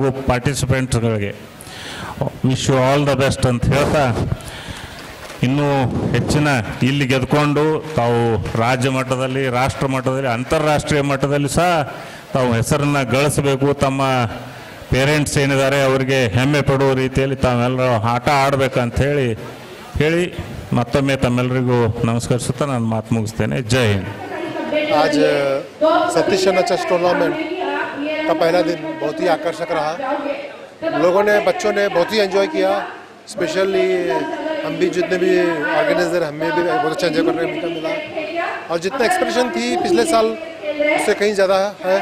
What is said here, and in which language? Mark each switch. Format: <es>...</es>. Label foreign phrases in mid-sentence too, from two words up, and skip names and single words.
<kn>ಪಾರ್ಟಿಸಿಪೆಂಟ್ಸ್ಗಳಿಗೆ</kn> <en>wish you all the best</en> <kn>ಅಂತ ಹೇಳ್ತಾ, ಇನ್ನೂ ಹೆಚ್ಚಿನ ಇಲ್ಲಿ ಗೆದ್ಕೊಂಡು ತಾವು ರಾಜ್ಯ ಮಟ್ಟದಲ್ಲಿ, ರಾಷ್ಟ್ರ ಮಟ್ಟದಲ್ಲಿ, ಅಂತಾರಾಷ್ಟ್ರೀಯ ಮಟ್ಟದಲ್ಲಿ ಸಹ ತಾವು ಹೆಸರನ್ನು ಗಳಿಸಬೇಕು, ತಮ್ಮ ಪೇರೆಂಟ್ಸ್ ಏನಿದ್ದಾರೆ ಅವರಿಗೆ ಹೆಮ್ಮೆ ಪಡುವ ರೀತಿಯಲ್ಲಿ ತಾವೆಲ್ಲರೂ ಆಟ ಆಡಬೇಕಂತ ಹೇಳಿ ಮತ್ತೊಮ್ಮೆ ತಮ್ಮೆಲ್ಲರಿಗೂ ನಮಸ್ಕರಿಸುತ್ತಾ ನಾನು ಮಾತು ಮುಗಿಸ್ತೇನೆ।</kn> <hi>जय हिंद। आज सतीश अण्णा</hi> <en>chess tournament</en> <hi>का पहला दिन बहुत ही आकर्षक रहा। लोगों ने, बच्चों ने बहुत ही एंजॉय किया। स्पेशली हम भी जितने भी ऑर्गेनाइजर, हमें भी बहुत अच्छा एंजॉय करने का मिला और जितना एक्सप्रेशन थी पिछले साल उससे कहीं ज़्यादा है।</hi>